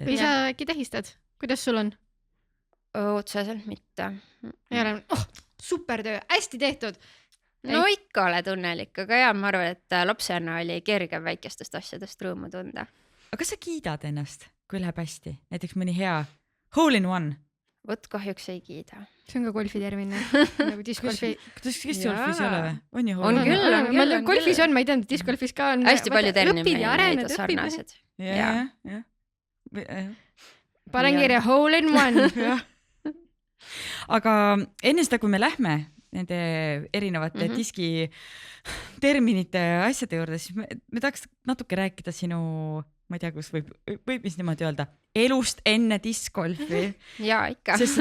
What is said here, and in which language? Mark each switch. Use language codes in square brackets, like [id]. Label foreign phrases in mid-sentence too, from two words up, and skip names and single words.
[et] Või sa äkki tähistad? Kuidas sul on? Otseselt mitte. Super töö, hästi tehtud. No ikka oled õnnelik, aga ja ma arvan, et lapsena oli kerge väikestest asjadest rõõmu tunda. Aga kas sa kiidad ennast, kui läheb hästi? Näiteks mõni hea [en] hole in one? [et] Võt kahjuks ei kiida. See on ka golfi termin. Nagu discgolfi. Kas golfis ei ole või? On ju on küll. Golfis on, ma ei teadnud, discgolfis ka on. Hästi palju termineid ja sarnased. Panen kirja [en] hole in one. [et] Aga enne seda, kui me lähme nende erinevate diski terminite asjade juurde, siis me tahaks natuke rääkida sinu, ma ei tea, kus võib mis niimoodi öelda, elust enne discgolfi. Ja ikka.